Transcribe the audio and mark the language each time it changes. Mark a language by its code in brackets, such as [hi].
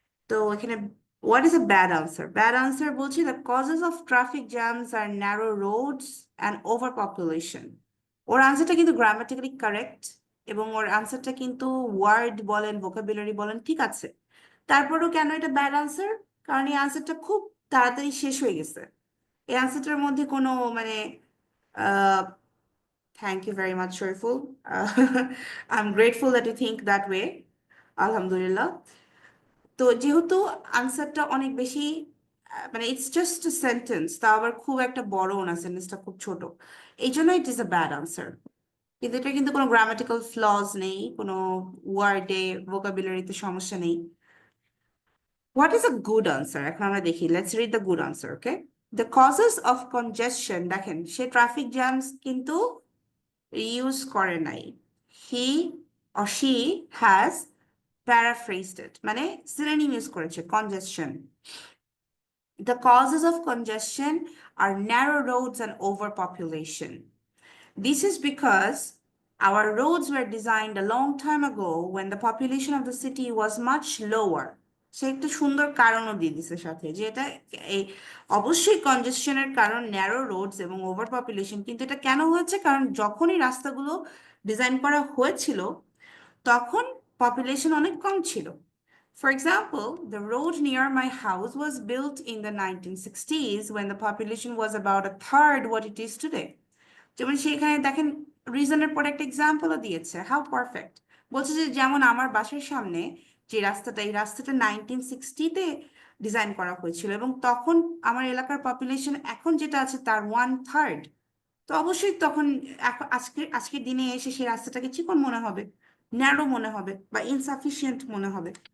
[bn] তো এখানে [en] what is a bad answer? Bad answer বলছি, the causes of traffic jams are narrow roads and overpopulation. [bn] ওর আনসারটা কিন্তু grammatically correct, এবং ওর আনসারটা কিন্তু ওয়ার্ড বলেন, ভোকাবুলারি বলেন ঠিক আছে। তারপরেও কেন এটা ব্যাড আনসার? কারণ এই আনসারটা খুব তাড়াতাড়ি শেষ হয়ে গেছে। এই আনসারটার মধ্যে কোনো মানে [en] thank you very much Shariful, I am grateful that you think that way, [bn] আলহামদুলিল্লাহ। তো যেহেতু আনসারটা অনেক বেশি মানে [en] it's just a sentence, [bn] তা আবার খুব একটা বড় না, সেন্টেন্সটা খুব ছোট, এই জন্য [en] It is a bad answer. [bn] কিন্তু এটা কিন্তু কোনো গ্রামাটিক্যাল ফ্লজ নেই, কোনো ওয়ার্ডে ভোকাবুলারিতে সমস্যা নেই। [en] What is a good answer? [bn] এখন আমরা দেখি, [en] Let's read the good answer. Okay, the causes of congestion, দেখেন সে traffic jams কিন্তু use করে নাই, he or she has paraphrased it, মানে synonym use করেছে, congestion. The causes of congestion are narrow roads and overpopulation. This is because our roads were designed a long time ago when the population of the city was much lower. [bn] সে একটা সুন্দর কারণও দিয়ে দিছে সাথে, যে এটা এই অবশ্যই কনজেশনের কারণ ন্যারো রোডস এবং ওভার পপুলেশন, কিন্তু এটা কেন হয়েছে? কারণ যখনই রাস্তাগুলো ডিজাইন করা হয়েছিল তখন পপুলেশন অনেক কম ছিল। [en] For example, the road near my house was built in the 1960s when the population was about a third what it is today. [bn] যেমন সেখানে দেখেন রিজনের পর একটা এক্সাম্পলও দিয়েছে, [en] How perfect. [bn] বলছে যে যেমন আমার বাসার সামনে যে রাস্তাটা, এই রাস্তাটা 1960-তে ডিজাইন করা হয়েছিল, এবং তখন আমার এলাকার পপুলেশন এখন যেটা আছে তার 1/3। তো অবশ্যই তখন আজকের দিনে এসে সেই রাস্তাটাকে চিকন মনে হবে, ন্যারো মনে হবে, বা ইনসাফিসিয়েন্ট মনে হবে।